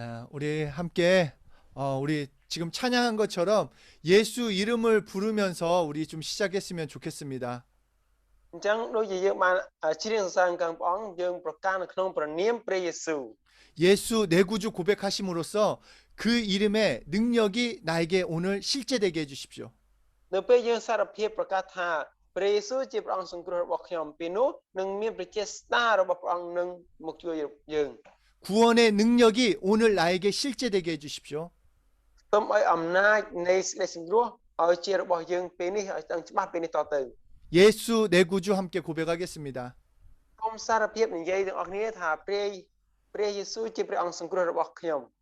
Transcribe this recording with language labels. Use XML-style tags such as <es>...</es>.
<ko>우리 함께 우리 지금 찬양한 것처럼 예수 이름을 부르면서 우리 좀 시작했으면 좋겠습니다. Chẳng đôi gì bạn chiên sang càng bóng dương</ko> <km>ប្រកាន់ ក្នុងព្រះនាមព្រះយេស៊ូវ.</km> <ko>예수 내 구주 고백하심으로써 그 이름의 능력이 나에게 오늘 실제되게 해 주십시오.</ko> <km>នៅពេលយើងសារភាពប្រកាសថាព្រះយេស៊ូវជាព្រះអង្គសង្គ្រោះរបស់ខ្ញុំពេលនោះនឹងមានព្រះជាស្តារបស់ព្រះអង្គនឹងមកជួយយើង.</km> <ko>구원의 능력이 오늘 나에게 실제되게 해 주십시오.</ko> <km>សូមឲ្យអំណាចនៃសេចក្តីសង្គ្រោះ ឲ្យជារបស់យើងពេលនេះឲ្យដឹងច្បាស់ពេលនេះតទៅ</km> <ko>예수 내 구주 함께 고백하겠습니다.</ko> <km>គុំសារភាពនិយាយទាំងអស់គ្នាថាព្រះយេស៊ូវជាព្រះអង្គសង្គ្រោះរបស់ខ្ញុំ</km>